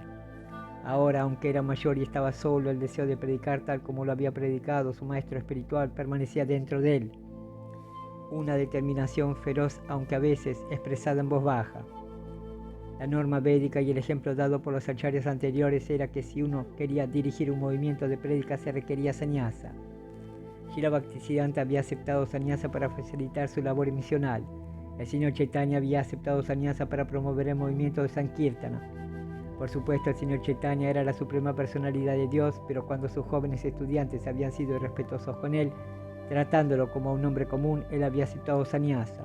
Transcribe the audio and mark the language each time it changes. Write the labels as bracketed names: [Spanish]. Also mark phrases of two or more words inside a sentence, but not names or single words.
[Spanish] Ahora, aunque era mayor y estaba solo, el deseo de predicar tal como lo había predicado su maestro espiritual permanecía dentro de él. Una determinación feroz, aunque a veces expresada en voz baja. La norma védica y el ejemplo dado por los acharyas anteriores era que si uno quería dirigir un movimiento de prédica se requería sannyasa. Srila Bhaktisiddhanta había aceptado sannyasa para facilitar su labor misional. El señor Chaitanya había aceptado sannyasa para promover el movimiento de Sankirtana. Por supuesto, el señor Chaitanya era la suprema personalidad de Dios, pero cuando sus jóvenes estudiantes habían sido irrespetuosos con él, tratándolo como a un hombre común, él había aceptado sannyasa.